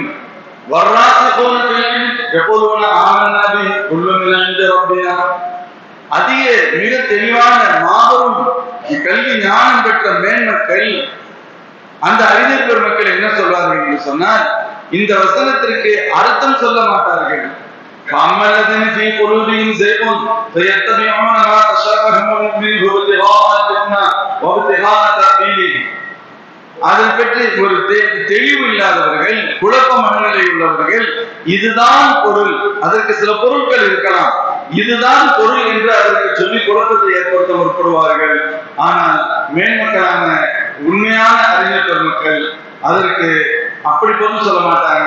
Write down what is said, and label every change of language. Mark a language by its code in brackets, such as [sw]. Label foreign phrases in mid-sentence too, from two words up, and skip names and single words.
[ar] والراسخون في العلم يقولون آمنا به كل من عند ربنا. [ta] அதிக மிக தெளிவான மாபெரும் கல்வி ஞானம் பெற்ற மேன்மக்கள், அந்த அறிஞர் பெருமக்கள் என்ன சொல்வார்கள் என்று சொன்னால், இந்த வசனத்திற்கு அர்த்தம் சொல்ல மாட்டார்கள். [ar] فَأَمَّا فِي قُلُوبِهِمْ زَيْغٌ فَيَتَّبِعُونَ مَا تَشَابَهَ مِنْهُ ابْتِغَاءَ الْفِتْنَةِ وَابْتِغَاءَ تَأْوِيلِهِ. [ta] அதை பற்றி ஒரு தெளிவு இல்லாதவர்கள், குழப்ப மனநிலை உள்ளவர்கள், இதுதான் பொருள், அதற்கு சில பொருட்கள் இருக்கலாம், இதுதான் பொருள் என்று அதற்கு சொல்லி குழப்பத்தை ஏற்படுத்த முற்படுவார்கள். ஆனால் மேன்மக்களான உண்மையான அறிஞர் பெருமக்கள் அதற்கு அப்படி பொருள் சொல்ல மாட்டாங்க.